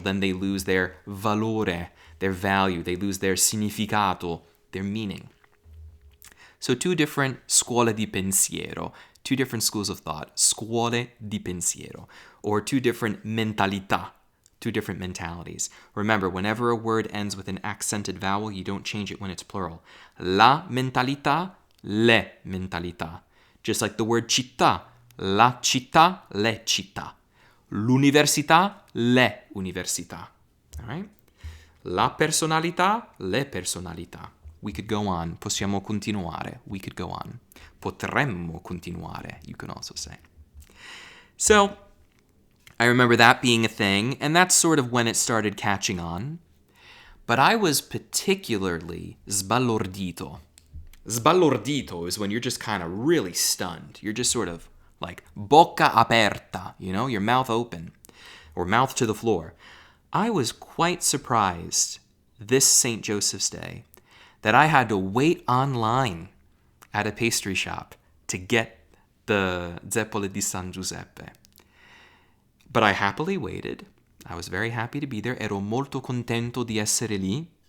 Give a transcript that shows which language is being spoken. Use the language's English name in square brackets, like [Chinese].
[English] Then they lose their valore, their value. They lose their significato, their meaning. So two different [Italian] scuole di pensiero, [English] two different schools of thought, scuole di pensiero, or two different mentalità, two different mentalities. Remember, whenever a word ends with an accented vowel, you don't change it when it's plural. [Italian] La mentalità, le mentalità. [English] Just like the word città, [Italian] la città, le città. L'università, le università. [English] All right? [Italian] La personalità, le personalità. [English] We could go on. [Italian] Possiamo continuare. [English] We could go on. [Italian] Potremmo continuare, [English] you can also say. So, I remember that being a thing, and that's sort of when it started catching on. But I was particularly sbalordito. Sbalordito is when you're just kind of really stunned. You're just sort of like [Italian] bocca aperta, [English] you know, your mouth open, or mouth to the floor. I was quite surprised this St. Joseph's Day that I had to wait online at a pastry shop to get the zeppole di San Giuseppe. But I happily waited. I was very happy to be there. [Italian] Ero molto contento di essere lì.